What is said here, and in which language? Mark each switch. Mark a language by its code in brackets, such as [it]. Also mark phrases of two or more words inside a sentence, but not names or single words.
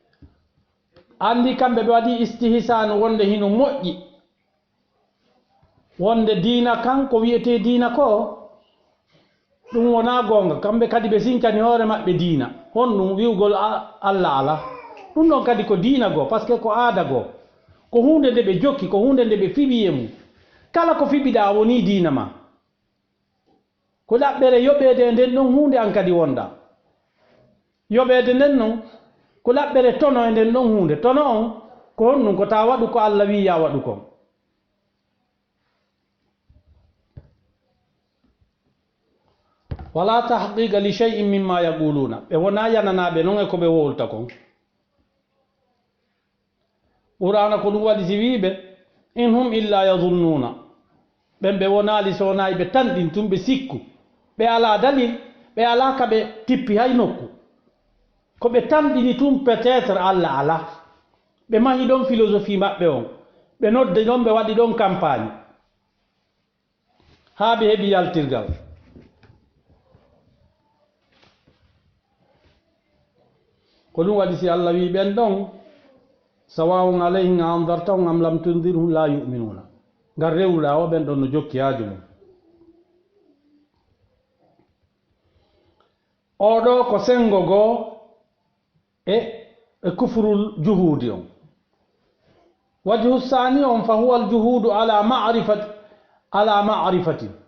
[ff] andi kamɓe ɓe waɗi istihsanu wonde hino moƴƴi wonde diina kan ko wiyete diina ko ɗum wona gonga kamɓe kadi ɓe sincani hoore maɓɓe diina honɗum wiwgol allah ala ɗum ɗon kadi ko diina goo [fr] par ce que [ff] ko aada goo ko hunde nde ɓe jokki ko hunde nde ɓe fiɓi e mum kala ko fiɓiɗa woni diina ma ko ɗaɓɓere yoɓede e nden ɗon hunde an kadi wonda yoɓede nden noon ko ɗaɓɓere tono e nden ɗon hunde tono on ko honɗum ko ta waɗu ko allah wi ya waɗu kon [ar] ولا تحقيقة لشيء مما يقولون [ff] ɓe wona yananaɓe noon e ko ɓe wolta kon qur'ana ko ɗum waɗi si wiɓe [ar] إن هم إلا يظنون [ff] ɓen ɓe wonali so wonayi ɓe tanɗin tum ɓe sikku ɓe ala dalil ɓe ala ka ɓe tippi hay nokku ko ɓe tanɗini tum [fr] peut être [ff] allah ala ɓe mahi ɗon philosophie maɓɓe on ɓe nodde ɗon ɓe waɗi ɗon campagne ha ɓe heeɓi yaltirgal ko ɗum waɗi si allah wi ɓen ɗon [ar] سواء عليهم أأنذرتهم أم لم تنذرهم لا يؤمنون [ff] ngar rewruɗa o ɓen ɗon no jokki haaju mum oɗo ko sengo goo e [ar] كفر الجحود [ff] on [ar] وجه ثاني [ff] on [ar] فهو الجحود على معرفة